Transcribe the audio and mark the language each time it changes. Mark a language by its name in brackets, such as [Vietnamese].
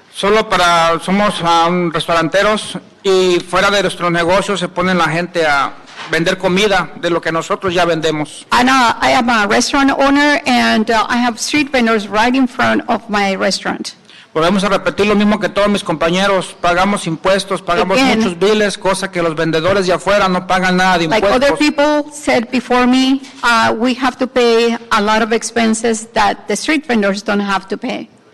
[Spanish] Somos restauranteros y fuera de nuestros negocios se ponen la gente a vender comida de lo que nosotros ya vendemos. [English] And I am a restaurant owner, and I have street vendors right in front of my restaurant. [Spanish] Volvemos a repetir lo mismo que todos mis compañeros, pagamos impuestos, pagamos [English] Again. [Spanish] muchos biles, cosa que los vendedores de afuera no pagan nada de [English] Like [Spanish] impuestos. [English] other people said before me, we have to pay a lot of expenses that the street vendors don't have to pay.